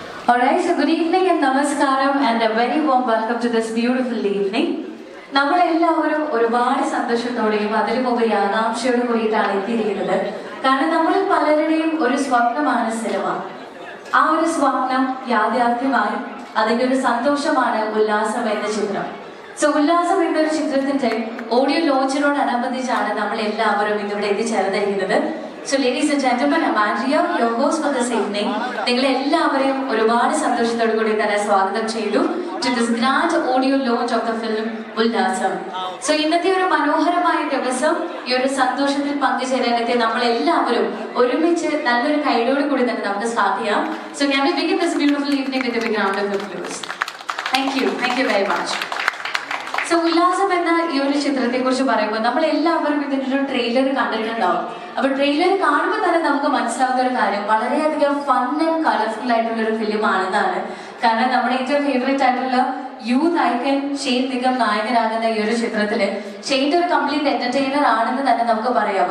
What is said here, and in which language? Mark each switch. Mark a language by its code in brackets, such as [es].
[en] Alright, so good evening and namaskaram and a very warm welcome to this beautiful evening. [ml] നമ്മളെല്ലാവരും ഒരുപാട് സന്തോഷത്തോടെയും അതിലുമുപരി ആകാംക്ഷയോടും കൂടിയിട്ടാണ് എത്തിയിരിക്കുന്നത്. കാരണം നമ്മളിൽ പലരുടെയും ഒരു സ്വപ്നമാണ് സിനിമ. ആ ഒരു സ്വപ്നം യാഥാർത്ഥ്യമായി അതിന്റെ ഒരു സന്തോഷമാണ് ഉല്ലാസം എന്ന ചിത്രം. സോ ഉല്ലാസം എന്നൊരു ചിത്രത്തിന്റെ ഓഡിയോ ലോഞ്ചിനോടനുബന്ധിച്ചാണ് നമ്മൾ എല്ലാവരും ഇന്നിവിടെ എത്തിച്ചേർന്നിരിക്കുന്നത്. [en] So ladies and gentlemen, I'm Andrea, your host for this evening. [ml] നിങ്ങളെ എല്ലാവരെയും ഒരുപാട് സന്തോഷത്തോടു കൂടി തന്നെ സ്വാഗതം ചെയ്തു [en] to this grand audio launch of the film [ml] ഉല്ലാസം. സോ ഇന്നത്തെ ഒരു മനോഹരമായ ദിവസം ഈ ഒരു സന്തോഷത്തിൽ പങ്കുചേരാനെത്തി നമ്മൾ എല്ലാവരും ഒരുമിച്ച് നല്ലൊരു കൈയോട് കൂടി തന്നെ നമുക്ക് സ്റ്റാർട്ട് ചെയ്യാം. [en] So can we begin this beautiful evening with a big round of applause? Thank you very much. [ml] So ഉല്ലാസം എന്ന ഈ ഒരു ചിത്രത്തെ കുറിച്ച് പറയുമ്പോൾ നമ്മൾ എല്ലാവരും ഇതിന്റെ ഒരു ട്രെയിലർ കണ്ടിട്ടുണ്ടാവും. അപ്പൊ ട്രെയിലർ കാണുമ്പോൾ തന്നെ നമുക്ക് മനസ്സിലാവുന്ന ഒരു കാര്യം വളരെയധികം ഫൺ ആൻഡ് കളർഫുൾ ആയിട്ടുള്ള ഒരു ഫിലിം ആണെന്നാണ്. കാരണം നമ്മുടെ ഏറ്റവും ഫേവറേറ്റ് ആയിട്ടുള്ള യൂത്ത് ഐക്കൺ ഷെയ്ൻ നിഗം നായകനാകുന്ന ഈ ഒരു ചിത്രത്തില് ഷെയ്ൻ ഒരു കംപ്ലീറ്റ് എന്റർടൈനർ ആണെന്ന് തന്നെ നമുക്ക് പറയാം.